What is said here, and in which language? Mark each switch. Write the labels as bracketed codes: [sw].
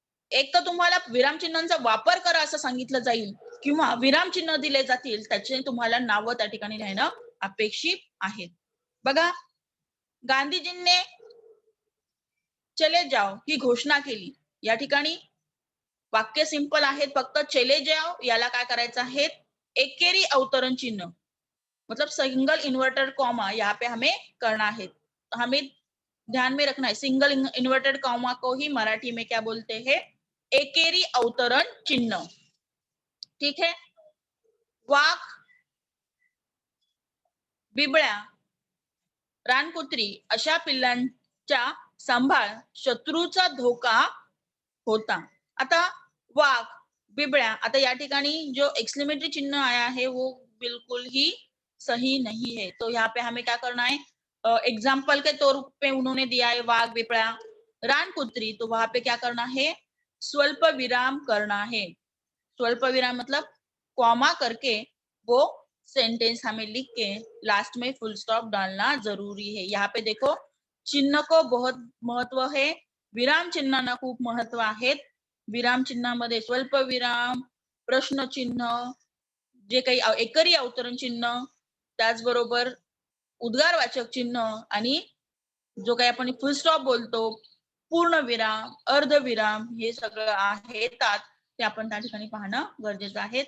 [mr] एक तर तुम्हाला विराम चिन्हांचा वापर करा असं सांगितलं जाईल किंवा विराम चिन्ह दिले जातील त्याचे तुम्हाला नावं त्या ठिकाणी लिहिणं अपेक्षित आहे. बघा गांधीजींनी [hi] चले जाओ [mr] ही घोषणा केली. या ठिकाणी वाक्य सिंपल आहे. फक्त [hi] चले जाओ [mr] याला काय करायचं आहे? [hi] एकेरी अवतरण चिन्ह मतलब सिंगल इन्वर्टेड कॉमा यहाँ पे हमें करना है. हमें ध्यान में रखना है सिंगल इन्वर्टेड कॉमा को ही मराठी में क्या बोलते हैं? एकेरी अवतरण चिन्ह. ठीक है. [mr] वाघ, बिबळ्या, रानकुत्री अशा पिल्लांच्या सांभाळ शत्रूचा धोका होता. [hi] आता वाघ, बिबळ्या [mr] आता या ठिकाणी [hi] जो एक्सक्लेमेटरी चिन्ह आया है वो बिल्कुल ही सही नहीं है. तो यहाँ पे हमें क्या करना है? एग्जाम्पल के तौर पे उन्होंने दिया है वाघ, बिबळा, रानकुत्री. तो वहां पे क्या करना है? स्वल्प विराम करना है. स्वल्प विराम मतलब कॉमा करके वो सेंटेंस हमें लिख के लास्ट में फुल स्टॉप डालना जरूरी है. यहाँ पे देखो चिन्ह को बहुत महत्व है. [mr] विराम चिन्हांना खूप महत्व आहे. विराम चिन्हामध्ये स्वल्प विराम, प्रश्नचिन्ह, जे काही एकरी अवतरण चिन्ह, त्याचबरोबर उद्गारवाचक चिन्ह आणि जो काही आपण फुल स्टॉप बोलतो, पूर्ण विराम, अर्धविराम, हे सगळं येतात ते आपण त्या ठिकाणी पाहणं गरजेचं आहे.